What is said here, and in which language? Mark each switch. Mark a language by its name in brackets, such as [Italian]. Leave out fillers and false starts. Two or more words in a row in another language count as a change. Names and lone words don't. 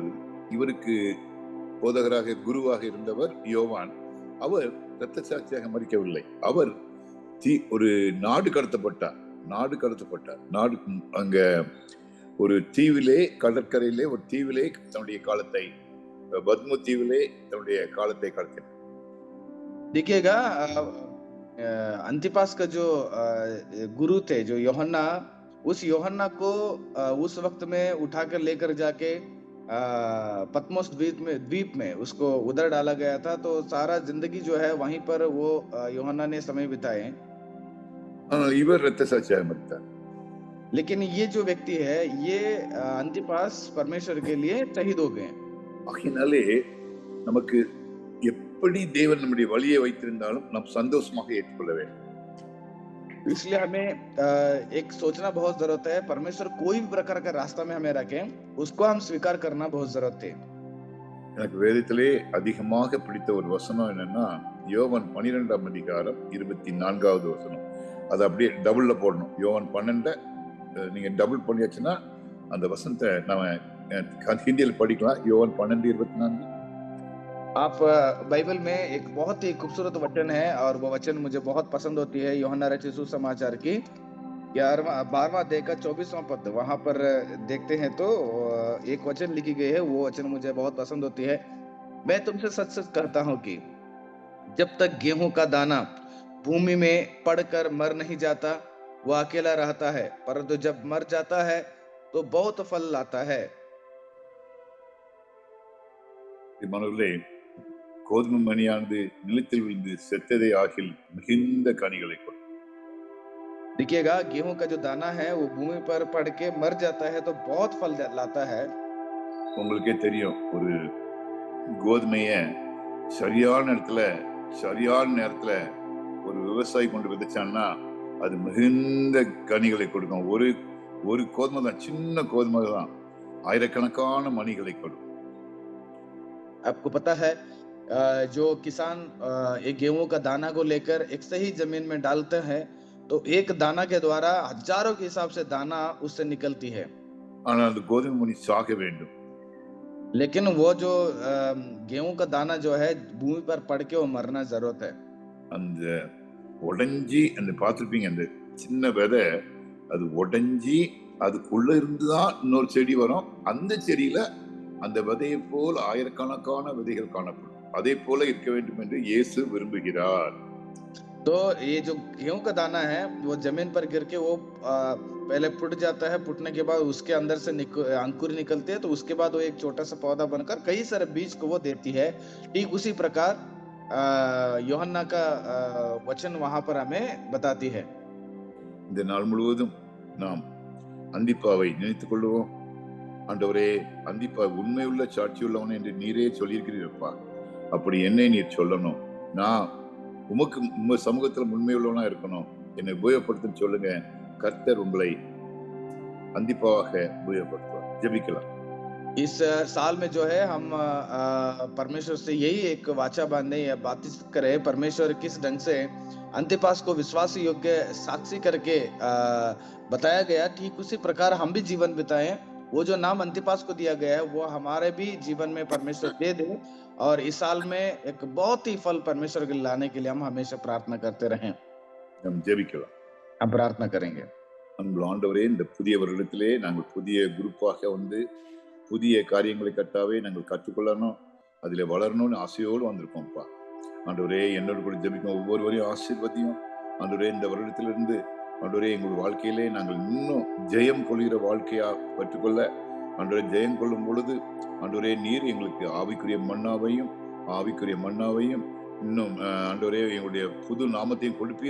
[Tamil] இவருக்கு போதகராக குருவாக இருந்தவர் யோவான். அவர் இரத்த சாட்சியாக மரிக்கவில்லை. அவர் ஒரு நாடு கடத்தப்பட்டார். அங்க ஒரு தீவிலே, கடற்கரையிலே ஒரு தீவிலே தன்னுடைய காலத்தை, பத்ம தீவிலே தன்னுடைய காலத்தை கடத்தினார். [Hindi] देखिएगा अंतिपास का जो गुरु थे जो यूहन्ना, उस यूहन्ना को उस वक्त में उठाकर लेकर जाके पतमोस द्वीप में उसको उधर डाला गया था। तो सारा जिंदगी जो है वहीं पर वो यूहन्ना ने समय बिताए। [Tamil] இவர் இரத்த சாட்சியாக மரித்தார். [Hindi] लेकिन ये जो व्यक्ति है ये अंतिपास परमेश्वर के लिए शहीद हो गए। [Tamil] ஆகையினாலே நமக்கு எப்படி தேவன் நம்முடைய வழியை வைத்திருந்தாலும் நாம் சந்தோஷமாக ஏற்றுக்கொள்ள வேண்டும். [Hindi] इसलिए हमें एक सोचना बहुत जरूरत है, परमेश्वर कोई भी प्रकार का रास्ता में हमें रखे उसको हम स्वीकार करना बहुत जरूरत है। [Tamil] எனக்கு வேதத்திலே அதிகமாக பிடித்த ஒரு வசனம் என்னன்னா யோவான் 12ஆம் அதிகாரம் 24வது வசனம். அது அப்படியே டபுள்ல போடணும். யோவான் 12 நீங்க டபுள் பண்ணியாச்சுன்னா அந்த வசனத்தை நாம ஹிந்தியில படிக்கலாம். யோவான் 12:24. [Hindi] आप बाइबल में एक बहुत ही खूबसूरत वचन है और वो वचन मुझे बहुत पसंद होती है। यूहन्ना रचित सुसमाचार की 12वां अध्याय का 24वां पद, वहां पर देखते हैं तो एक वचन लिखी गई है, वो वचन मुझे बहुत पसंद होती है। मैं तुमसे सच सच कहता हूँ कि जब तक गेहूं का दाना भूमि में पड़कर मर नहीं जाता वो अकेला रहता है, परंतु जब मर जाता है तो बहुत फल लाता है। [Tamil] மனதிலே கோதுமை மணியானது நிலத்தில் விழுந்து செத்ததை ஆகில் மிகுந்த கனிகளை கொடுக்கும். [Hindi] देखिएगा गेहूं का जो दाना है वो भूमि पर पड़ के मर जाता है तो बहुत फल लाता है। [Tamil] உங்களுக்கே தெரியும், ஒரு கோதுமைய சரியான இடத்துல சரியான நேரத்துல ஒரு விவசாயி கொண்டு விதைச்சான்னா அது மிகுந்த கனிகளை கொடுக்கும். ஒரு கோதுமை தான், சின்ன கோதுமை தான் ஆயிரக்கணக்கான மணிகளை கொடுக்கும். [Hindi] आपको पता है जो किसान एक गेहूं का दाना को लेकर एक सही जमीन में डालते हैं तो एक दाना के द्वारा हजारों के हिसाब से दाना उससे निकलती है। [Tamil] ஆனால் அந்த கோதுமை மணி சாக வேண்டும். [Hindi] लेकिन वो जो गेहूं का दाना जो है भूमि पर पड़ के वो मरना जरूरत है। [Tamil] அந்த உடைஞ்சி அந்த பார்த்திருப்பீங்க, அந்த சின்ன விதை அது உடைஞ்சி அதுக்குள்ள இருந்துதான் இன்னொரு செடி வரும். அந்த செடியில அந்த விதையை போல் ஆயிரக்கணக்கான விதைகள் காணப்படும். அதே போல இருக்க வேண்டும் என்று இயேசு விரும்புகிறார். [Hindi] तो ये जो गेहूं का दाना है वो जमीन पर गिर के वो पहले फूट जाता है। फूटने के बाद उसके अंदर से अंकुर निकलते हैं, तो उसके बाद वो एक छोटा सा पौधा बनकर कई सारे बीज को वो देती है। ठीक उसी प्रकार யோहन्ना का वचन वहां पर हमें बताती है। [Tamil] இந்த நாள் முழுவதும் நாம் அந்திப்பாவை நினைத்துக் கொள்வோம். ஆண்டவரே, அந்திப்பா உண்மையுள்ள சாட்சியுள்ளவன் என்று நீரே சொல்லியிருக்கிறீரப்பா. அப்படி என்னை நீர் சொல்லணும். நான் உங்க சமூகத்துல உண்மையுள்ளவனா இருக்கணும். என்னை உபயோகப்படுத்துன்னு சொல்லுங்க. கர்த்தர் உங்களை அந்திப்பாவாக உபயோகப்படுத்துவார். ஜெபிக்கலாம். [Hindi] इस साल में जो है हम परमेश्वर से यही एक वाचा बांधे या बातचीत करें, परमेश्वर किस ढंग से अंतिपास को विश्वास योग्य साक्षी करके बताया गया, ठीक उसी प्रकार हम भी जीवन बिताएं। वो जो नाम अंतिपास को दिया गया है वो हमारे भी जीवन में परमेश्वर दे दे, और इस साल में एक बहुत ही फल परमेश्वर के लाने के लिए हम हमेशा प्रार्थना करते रहें। [Tamil] நாம் ஜெபிக்கலாம். [Hindi] हम प्रार्थना करेंगे। [Tamil] அன்புள்ள ஆண்டவரே, இந்த புதிய வருடத்திலே நாங்கள் புதிய குரூப்பாக வந்து புதிய காரியங்களை கர்த்தாவே நாங்கள் கற்றுக்கொள்ளணும், அதில் வளரணும்னு ஆசையோடு வந்திருக்கோம்ப்பா. ஆண்டவரே, என்னோடு கூட ஜெபிக்கும் ஒவ்வொருவரையும் ஆசீர்வதியும். ஆண்டவரே, இந்த வருடத்திலிருந்து ஆண்டவரே எங்கள் வாழ்க்கையிலே நாங்கள் இன்னும் ஜெயம் கொள்கிற வாழ்க்கையா பெற்றுக்கொள்ள, ஆண்டவரே ஜெயம் கொள்ளும் பொழுது ஆண்டவரே நீர் எங்களுக்கு ஆவிக்குரிய மன்னாவையும் இன்னும் ஆண்டவரே எங்களுடைய புது நாமத்தையும் கொடுப்பீர.